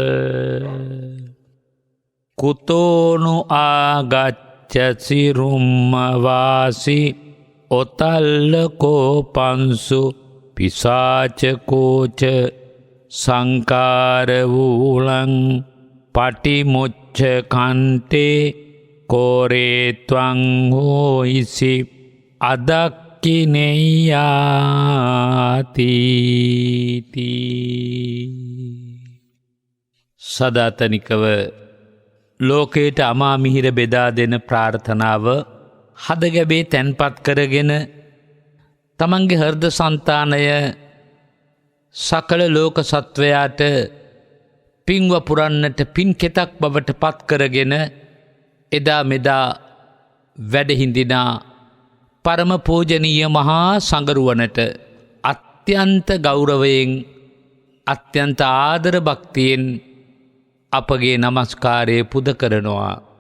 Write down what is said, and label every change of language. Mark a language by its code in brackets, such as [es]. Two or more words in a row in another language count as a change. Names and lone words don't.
[pi] කුතෝනු ආගච්ඡසි රුම්මවාසි ඔතල්ලකෝ පන්සු පිසාචකෝච සංකාරවූලං පටිමුච්ච කන්තේ කෝරේත්වං හෝයිසි අදක්කිනෙයාති. [si] සදාතනිකව ලෝකයට අමා මිහිර බෙදා දෙන ප්‍රාර්ථනාව හදගැබේ තැන්පත් කරගෙන තමන්ගේ හෘද සංතානය සකල ලෝක සත්වයාට පින්ව පුරන්නට පින් කෙතක් බවට පත් කරගෙන එදා මෙදා වැඩහිඳිනා පරම පූජනීය මහා සංගරුවනට අත්‍යන්ත ගෞරවයෙන් අත්‍යන්ත ආදර භක්තියෙන් අපගේ නමස්කාරය පුද කරනවා.